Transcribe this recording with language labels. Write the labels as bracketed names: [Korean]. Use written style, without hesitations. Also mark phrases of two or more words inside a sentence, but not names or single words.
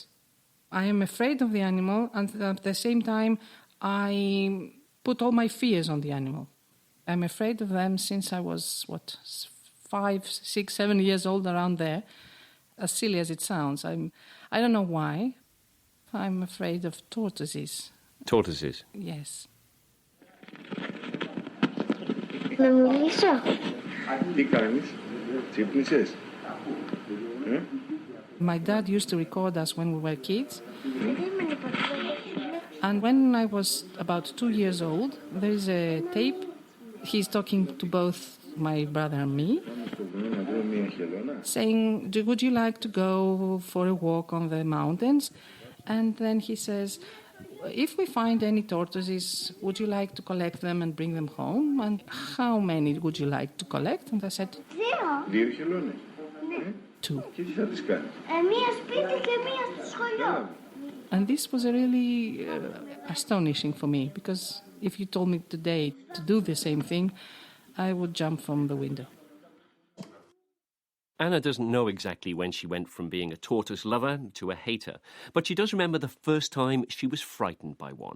[English] I am afraid of the animal, and at the same time, I put all my fears on the animal. I'm afraid of them since I was, 5, 6, 7 years old, around there. As silly as it sounds, I don't know why. I'm afraid of tortoises. Tortoises? Yes. [Greek] Να μιλήσω. Τι κάνεις, ξύπνησες? [English] My dad used to record us when we were kids. And when I was about 2 years old, there is a tape. He's talking to both my brother and me, saying, would you like to go for a walk on the mountains? And then he says, if we find any tortoises, would you like to collect them and bring them home? And how many would you like to collect? And I said, [Greek] 2 χελώνες. 2. Και τι θα τις κάνεις? Μία σπίτι και μία στο σχολείο. [English] And this was really astonishing for me, because if you told me today to do the same thing, I would jump from the window. Anna doesn't know exactly when she went from being a tortoise lover to a hater, but she does remember the first time she was frightened by one.